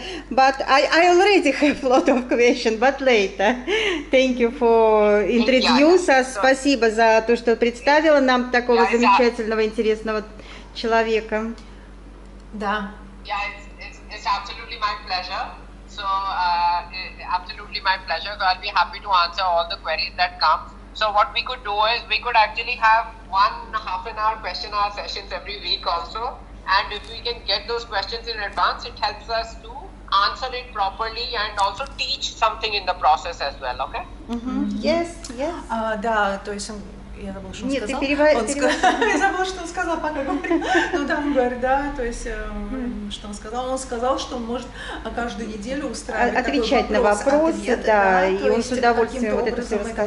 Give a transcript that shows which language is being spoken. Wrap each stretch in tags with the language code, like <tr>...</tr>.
<en>But I already have a lot of questions, but later. Thank you for introduce us.</en> <ru>Спасибо за то, что представила нам такого замечательного, интересного человека. Да.</ru> <en>Yeah, it's absolutely my pleasure. So, absolutely my pleasure. So I'll be happy to answer all the queries that come. So what we could do is we could actually have 1.5 an hour question hour sessions every week also. And if we can get those questions in advance, it helps us to answer it properly and also teach something in the process as well, okay? Yes.</en> <ru>Да, то есть я забыла, что он Нет, сказал. Я забыла, что он сказал, пока говорил. Ну да, он говорит, да, то есть что он сказал? Он сказал, что он может каждую неделю устраивать отвечать на вопросы, да, и он с удовольствием вот это все рассказал.</ru>